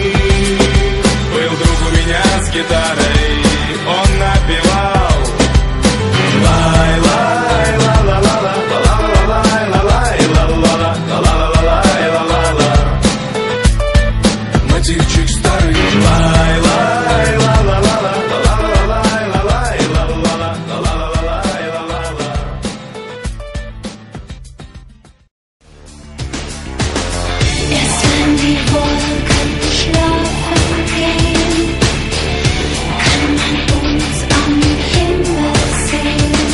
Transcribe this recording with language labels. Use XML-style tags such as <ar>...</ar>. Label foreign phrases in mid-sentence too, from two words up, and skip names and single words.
<ru>Был друг у меня с гитарой, он напевал мотивчик старый.</ru> <de>Erst wenn die Wolken schlafen gehen, kann man uns am Himmel sehen.</de>